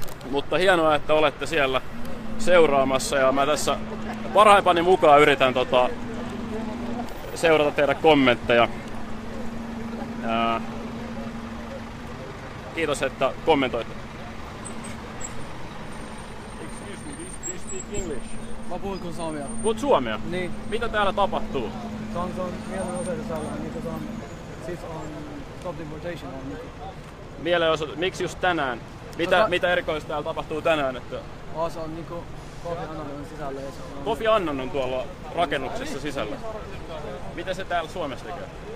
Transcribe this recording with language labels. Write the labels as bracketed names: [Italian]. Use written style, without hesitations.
[Finnish] Mutta hienoa, että olette siellä seuraamassa ja mä tässä parhaimpani mukaan yritän seurata teidän kommentteja. Kiitos, että kommentoitte. [English] Excuse me, do you speak English? [Finnish] Mä puhun suomea. Puhut suomea? Niin. Mitä täällä tapahtuu? Se on mielenosoitus alla, niin se on, siis on [English] stop deportation [Finnish] on niin. Mielenosoitus, miksi just tänään? Mitä erikoista täällä tapahtuu tänään? Että... Se on niinku Kofi Annanin sisällä. Kofi Annan on tuolla rakennuksessa sisällä. Mitä se täällä Suomessa tekee?